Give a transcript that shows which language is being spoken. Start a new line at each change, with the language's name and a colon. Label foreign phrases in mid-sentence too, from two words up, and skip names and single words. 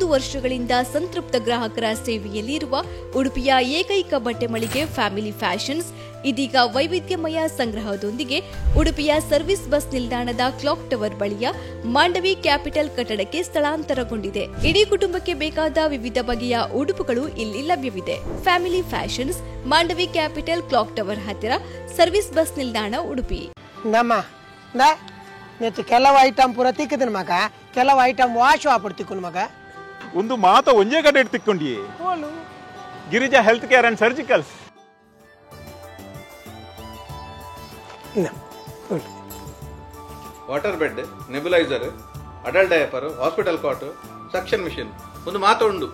Kannada: ವರ್ಷಗಳಿಂದ ಸಂತೃಪ್ತ ಗ್ರಾಹಕರ ಸೇವೆಯಲ್ಲಿರುವ ಉಡುಪಿಯ ಏಕೈಕ ಬಟ್ಟೆ ಮಳಿಗೆ ಫ್ಯಾಮಿಲಿ ಫ್ಯಾಷನ್ಸ್ ಇದೀಗ ವೈವಿಧ್ಯಮಯ ಸಂಗ್ರಹದೊಂದಿಗೆ ಉಡುಪಿಯ
English: service bus
Kannada: ನಿಲ್ದಾಣದ ಕ್ಲಾಕ್ ಟವರ್ ಬಳಿಯ ಮಾಂಡವಿ ಕ್ಯಾಪಿಟಲ್ ಕಟ್ಟಡಕ್ಕೆ ಸ್ಥಳಾಂತರಗೊಂಡಿದೆ. ಇಡೀ ಕುಟುಂಬಕ್ಕೆ ಬೇಕಾದ ವಿವಿಧ ಬಗೆಯ ಉಡುಪುಗಳು ಇಲ್ಲಿ ಲಭ್ಯವಿದೆ. ಫ್ಯಾಮಿಲಿ ಫ್ಯಾಷನ್ಸ್, ಮಾಂಡವಿ ಕ್ಯಾಪಿಟಲ್, ಕ್ಲಾಕ್ ಟವರ್ ಹತ್ತಿರ,
English: service bus
Kannada: ನಿಲ್ದಾಣ, ಉಡುಪಿ.
Tulu: ಕೆಲವು ಐಟಮ್ ಪೂರ ತಿಕ್ಕದಿನ ಮಗ, ಕೆಲವು ಐಟಮ್ ವಾಶ್ ವಾಪಡ್ ತಿಕ್ಕೊಂಡು ಮಗ. ಒಂದು ಮಾತ ಒಂಜೇ ಕಡೆ ತಿಕ್ಕೊಂಡಿ ಗಿರಿಜಾ ಹೆಲ್ತ್ ಕೇರ್ ಅಂಡ್ ಸರ್ಜಿಕಲ್ಸ್.
English: water bed, nebulizer, adult diaper, hospital cot, suction machine
Tulu: ಒಂದು ಮಾತ ಉಂಡು.